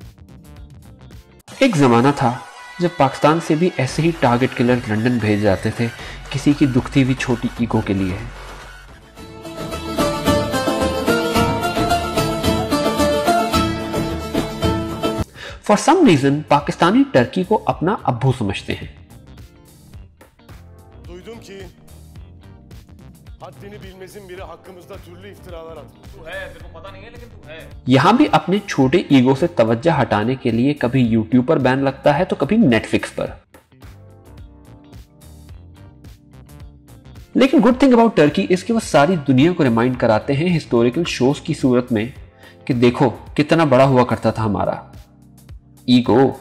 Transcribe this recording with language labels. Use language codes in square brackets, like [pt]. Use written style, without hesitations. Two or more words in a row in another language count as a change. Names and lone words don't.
[ur] ایک زمانہ تھا جب پاکستان سے بھی ایسے ہی [en] target killer [ur] لندن بھیج جاتے تھے کسی کی دکھتی ہوئی چھوٹی ایگو کے لیے. [en] for some reason [ur] پاکستانی ترکی کو اپنا ابو سمجھتے ہیں. [tr] Duydum ki haddini bilmezin biri hakkımızda türlü iftiralar atmış. [ur] تو ہے، تیرے کو پتا نہیں ہے لیکن تو ہے. یہاں بھی اپنے چھوٹے ایگو سے توجہ ہٹانے کے لیے کبھی یوٹیوب پر بین لگتا ہے تو کبھی نیٹ فلکس پر. لیکن [en] good thing about [ur] ترکی اس کے وہ ساری دنیا کو ریمائنڈ کراتے ہیں [en] historical shows [ur] کی صورت میں کہ دیکھو کتنا بڑا ہوا کرتا تھا ہمارا ایگو.